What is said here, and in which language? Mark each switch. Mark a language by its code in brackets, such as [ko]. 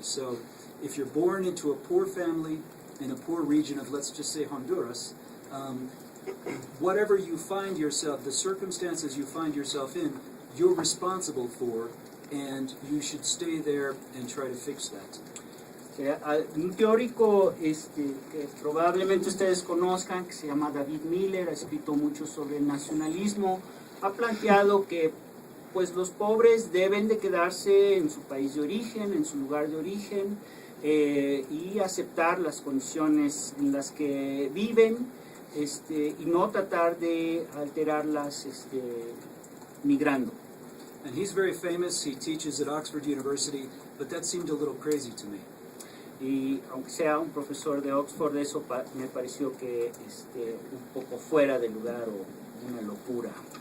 [en] So if you're born into a poor family in a poor region of, let's just say, Honduras, whatever you find yourself, the circumstances you find yourself in, you're responsible for, and you should stay there and try to fix that. [es] Un teórico que probablemente ustedes conozcan, que se llama David Miller, ha escrito mucho sobre el nacionalismo, ha planteado que pues los pobres deben de quedarse en su país de origen, en su lugar de origen, y aceptar las condiciones en las que viven, y no tratar de alterarlas migrando. [en] And he's very famous, he teaches at Oxford University, but that seemed a little crazy to me. [es] Y aunque sea un profesor de Oxford, eso me pareció que un poco fuera de lugar o una locura.